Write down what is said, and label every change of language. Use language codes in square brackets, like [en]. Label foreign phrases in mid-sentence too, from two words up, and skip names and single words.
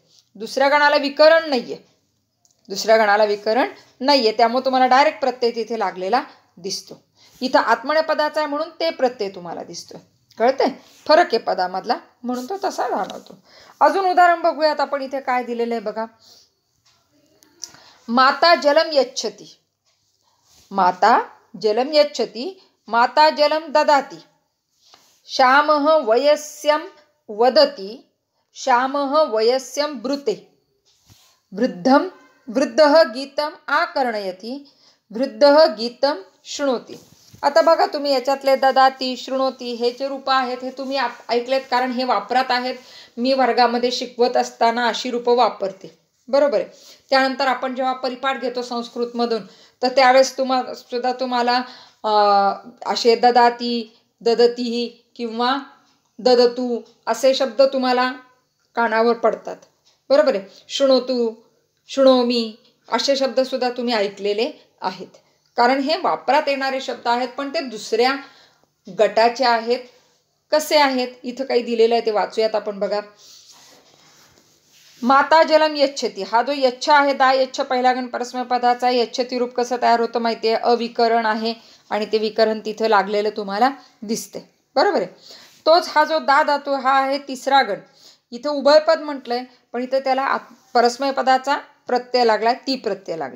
[mr] 2ऱ्या गणाला विकरण नाहीये. 2ऱ्या गणाला विकरण नाहीये त्यामुळे तुम्हाला डायरेक्ट प्रत्यय तिथे लागलेला दिसतो. इथं आत्मनेय पदाचा आहे म्हणून ते प्रत्यय तुम्हाला दिसतोय. कळतंय. फरक आहे पदामधला म्हणून तो तसा जाणवतो. अजून उदाहरण बघूयात आपण. इथे काय दिलेलं आहे बघा. [sa] माता जलम यच्छती. माता जलम यच्छती माता जलम ददाती. श्यामः वयस्यं वदति श्यामः वयस्यं ब्रूते. वृद्धं वृद्धः गीतम आकर्णयति वृद्धः गीतम शृणोति. [mr] आता बघा तुम्ही याच्यातले [sa] ददाती शृणोती [mr] हे जे रूप आहेत हे तुम्ही ऐकलेत कारण हे वापरात आहेत. मी वर्गामध्ये शिकवत असताना अशी रूपं वापरते. बरोबर आहे. त्यानंतर आपण जेव्हा परिपाठ घेतो संस्कृतमधून तर त्यावेळेस तुम्हाला असे [sa] ददाती ददती [mr] किंवा ददतू असे शब्द तुम्हाला कानावर पडतात. बरोबर आहे. [sa] शृणोतू शृणोमी [mr] असे शब्द सुद्धा तुम्ही ऐकलेले आहेत कारण हे वापरात येणारे शब्द आहेत पण ते 2ऱ्या गटाचे आहेत. कसे आहेत इथं काही दिलेलं आहे ते वाचूयात आपण बघा. [sa] माता जलम यच्छती [mr] हा जो यच्छ आहे दा यच्छ पहिला गण परस्मै पदाचा. यच्छती रूप कसं तयार होतं माहिती आहे. अविकरण आहे आणि ते विकरण तिथं लागलेलं तुम्हाला दिसते. बरोबर आहे. तोच हा जो दा धातू हा आहे 3रा गण. इथं उभयपद म्हटलंय पण इथं त्याला परस्मै पदाचा प्रत्यय लागलाय ती प्रत्यय लागलाय.